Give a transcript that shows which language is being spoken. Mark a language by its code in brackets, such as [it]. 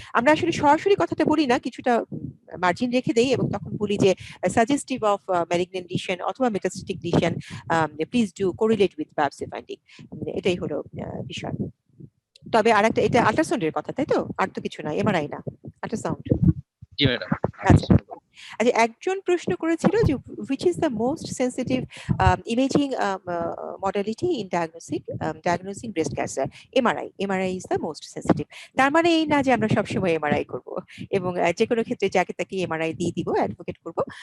[bn] আমরা আসলে সরাসরি কথাটা বলি না, কিছুটা মার্জিন রেখে দেই এবং তখন বলি যে [en] suggestive of malignant lesion [bn] অথবা metastatic lesion, [en] Please do correlate with biopsy finding. [bn] এটাই হলো বিষয়। তবে আরেকটা, এটা আল্ট্রাসাউন্ডের কথা, তাই তো? আর তো কিছু না, এমআরআই না, আল্ট্রাসাউন্ড। জি ম্যাডাম। আচ্ছা, একজন প্রশ্ন করেছিল যে [en] which is the most sensitive imaging modality in diagnosing breast cancer? MRI is the most sensitive. [bn] তার মানে এই না যে আমরা সবসময় এমআরআই করব, এবং যে কোনো ক্ষেত্রে যাকে তাকে এমআরআই দিয়ে দিব, অ্যাডভোকেট করব।